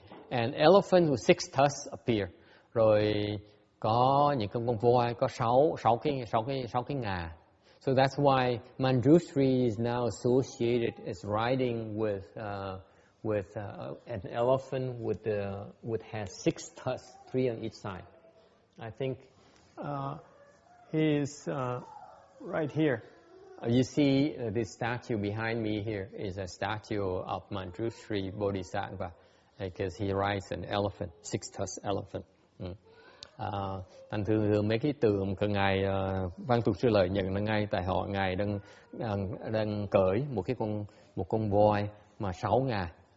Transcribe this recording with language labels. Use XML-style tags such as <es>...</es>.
<en>And elephant with 6 tusks appear.</en> <vi>Rồi có những con voi có 6 cái ngà.</vi> <en>So that's why Manjushri is now associated as riding with an elephant with has 6 tusks, 3 on each side. I think he is right here. You see this statue behind me here is a statue of Manjushri Bodhisattva because he rides an elephant, 6-tusked elephant.</en> <vi>Thành thường mấy cái tượng của ngài Văn Tục Sư Lợi nhận là ngay tại họ ngài đang cưỡi một con voi mà 6 ngà.</vi>